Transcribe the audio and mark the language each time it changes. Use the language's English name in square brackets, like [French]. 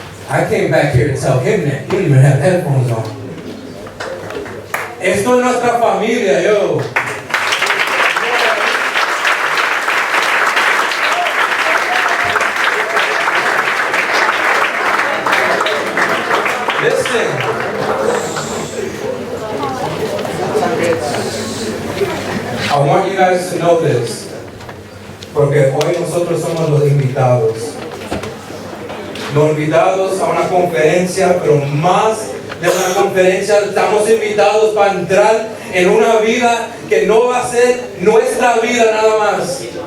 [English] I came back here to tell him that. He didn't even have headphones on. [Spanish] Esto es nuestra familia, yo. [English] Listen. I want you guys to know this. [Spanish] Porque hoy nosotros somos los invitados. Los invitados a una conferencia, pero más de una conferencia, estamos invitados para entrar en una vida que no va a ser nuestra vida nada más.